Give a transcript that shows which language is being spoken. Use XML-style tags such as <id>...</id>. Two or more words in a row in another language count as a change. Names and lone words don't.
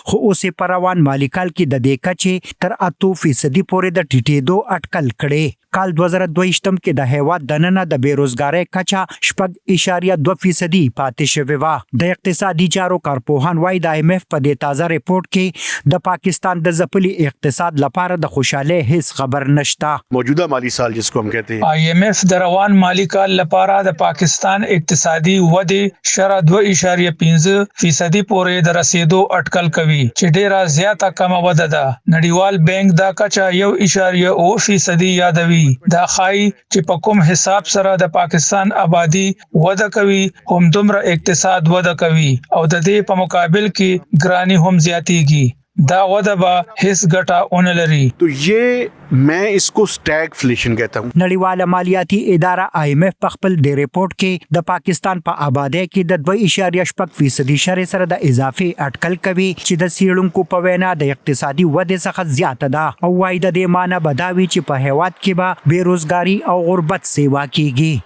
<ps>خو اوس په روان مالی کال کې د دې کچې تر 8% پورې د ټیټېدو اټکل کړي. کال 2022 کې د هیواد دننه د بیروزګارۍ کچا 4.2% پاتې شوې و. د اقتصادي چارو کارپوهان وايي د IMF په دې تازه ریپورت کې د پاکستان د ځپلي اقتصاد لپاره د خوشاله هیڅ خبر نشته.</ps> <ur>موجودہ مالی سال جس کو ہم کہتے ہیں</ur> <ps>IMF د روان مالی کال لپاره د پاکستان اقتصادي ودې شرح 2.5% پورې د رسیدو اټکل کوي چې ډیره زیاته کمه وده ده. نړیوال بانک دا کچا 1.0% یادوي. دا خای چې په کوم حساب سره د پاکستان آبادی وده کوي هم دومره اقتصاد وده کوي او د دې په مقابل کې ګرانی هم زیاتیږي. دا وده به هیڅ ګټه اون لري.</ps> <ur>تو یہ میں اس کو سٹیگفلیشن کہتا ہوں.</ur> <ps>نړیواله مالیاتي اداره IMF په خپل د ریپورت کې د پاکستان په آبادی کې د 2.8% شر سره د اضافي اټکل کوي چې د سیړونکو په وینا د اقتصادي ودې څخه زیاته ده او وايي د دې معنی بداوي چې په هیواد کې به بیروزګاری او غربت سیوا کیږي.</ps>